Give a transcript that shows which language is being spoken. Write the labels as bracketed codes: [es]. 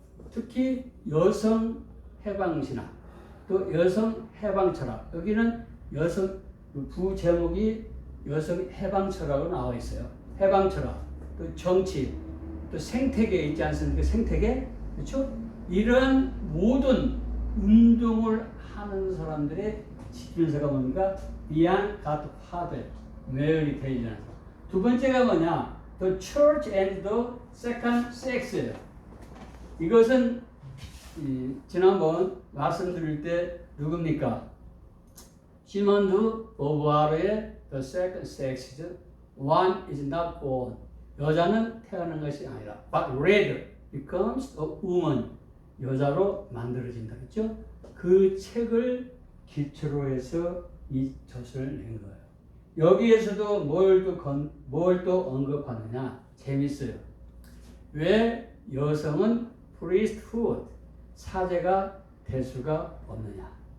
[ko] 특히 여성 해방신학 또 여성 해방 철학 여기는 여성 부제목이 여성 해방 철학으로 나와 있어요. 해방 철학 또 정치 또 생태계 있지 않습니까? 생태계 그렇죠? 이런 모든 운동을 하는 사람들의 지표서가 뭡니까? Beyond God Father, 메리 델리라는 사람. 두 번째가 뭐냐? [en] The Church and the Second Sex. [ko] 이것은 지난번 말씀드릴 때 누굽니까? 시몬드 보부아르의 The Second Sex. [en] One is not born. [ko] 여자는 태어난 것이 아니라, [en] but rather becomes a woman. [ko] 여자로 만들어진다. 그렇죠? 그 책을 기초로 해서 이 저서를 낸 거예요. 여기에서도 뭘 또 언급하느냐? 재밌어요. 왜 여성은 priesthood, 사제가 될 수가 없느냐?